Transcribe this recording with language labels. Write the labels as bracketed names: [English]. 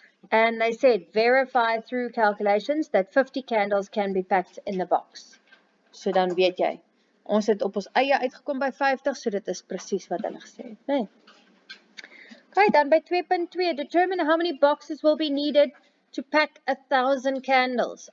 [English] And they said, verify through calculations that 50 candles can be packed in the box. [Afrikaans] So dan weet jy. Ons het op ons eie uitgekom by 50, so dit is presies wat hulle gesê het, nee. [English] Okay, [Afrikaans] dan by [English] 2.2, determine how many boxes will be needed to pack 1,000 candles.